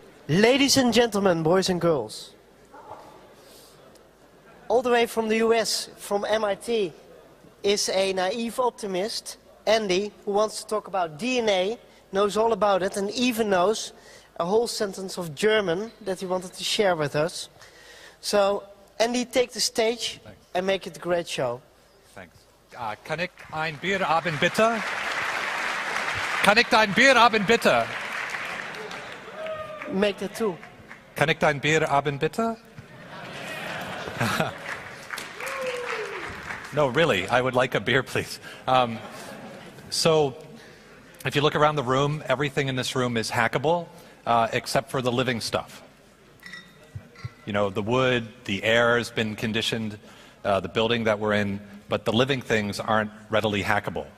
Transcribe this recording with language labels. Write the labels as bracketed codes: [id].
[en] Ladies and gentlemen, boys and girls, all the way from the US, from MIT, is a naive optimist, Andy, who wants to talk about DNA, knows all about it, and even knows a whole sentence of German that he wanted to share with us. So, Andy, take the stage. Thanks. And make it a great show. Thanks. [de] Kann ich ein Bier haben, bitte? Kann ich ein Bier haben, bitte? [en] Make that too. [de] Kann ich ein Bier haben, bitte? [en] No, really, I would like a beer, please. So, if you look around the room, everything in this room is hackable, except for the living stuff. You know, the wood, the air has been conditioned, the building that we're in, but the living things aren't readily hackable.